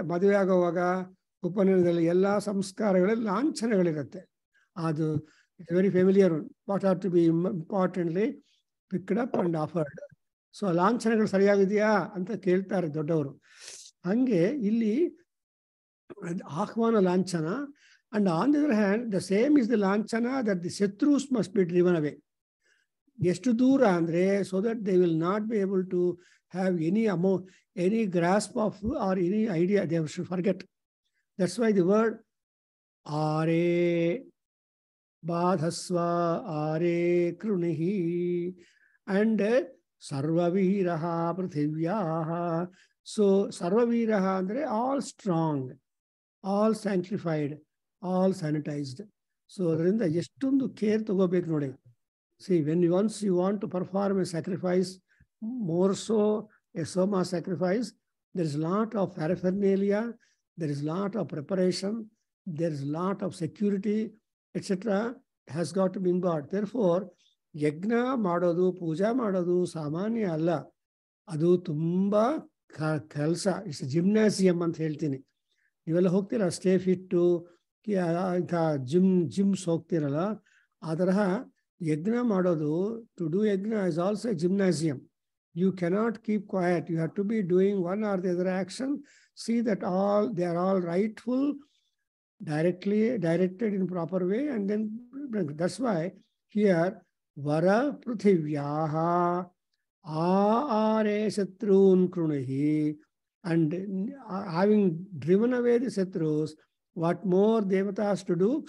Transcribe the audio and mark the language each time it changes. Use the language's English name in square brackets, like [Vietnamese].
[Kannada] ಮದುವೆ ಆಗುವಾಗ ಉಪನಯನದಲ್ಲಿ ಎಲ್ಲ ಸಂಸ್ಕಾರಗಳಲ್ಲಿ ಲಾಂಛನಗಳಿರುತ್ತೆ. [English] ಅದು it's very familiar. What are to be importantly picked up and offered. [Kannada] So ಲಾಂಛನಗಳು ಸರಿಯಾಗಿದೆಯಾ ಅಂತ ಕೇಳ್ತಾರೆ ದೊಡ್ಡವರು. ಹಂಗೆ ಇಲ್ಲಿ ಆಹ್ವಾನ ಲಾಂಛನ. [English] And on the other hand, the same is the lanchana that the Shatrus must be driven away. [Kannada] ಎಷ್ಟು ದೂರ ಅಂದ್ರೆ, [English] so that they will not be able to have any grasp of or any idea. They should forget. That's why the word [Sanskrit] are badhasva are krunihi and sarvaviraha prithivyaha. [English] So sarvaviraha andre all strong, all sanctified, all sanitized. [Kannada] So ಅದರಿಂದ ಎಷ್ಟೊಂದು care ತಗೋಬೇಕು ನೋಡಿ. [English] See, when once you want to perform a sacrifice, more so a soma sacrifice, there is a lot of paraphernalia, there is a lot of preparation, there is a lot of security, etc. has got to be involved. [Kannada] Therefore, ಯಜ್ಞ ಮಾಡೋದು, ಪೂಜಾ ಮಾಡೋದು ಸಾಮಾನ್ಯ ಅಲ್ಲ. ಅದು ತುಂಬಾ ಕೆಲಸ. [English] it's gymnasium [Kannada] ಅಂತ ಹೇಳ್ತೀನಿ. ನೀವೆಲ್ಲ ಹೋಗ್ತೀರಾ ಸ್ಟೇ ಫಿಟ್ಟು ಇಂಥ ಜಿಮ್ಸ್ ಹೋಗ್ತಿರಲ್ಲ, ಆ ತರಹ ಯಜ್ಞ ಮಾಡೋದು, [English] To do yajna is also a gymnasium. You cannot keep quiet. You have to be doing one or the other action. See that all they are all rightful, directed in proper way, and then that's why here [Sanskrit] vara prithivyaha are shatrun krunahi. [English] And having driven away the Shatrus, what more devatas to do?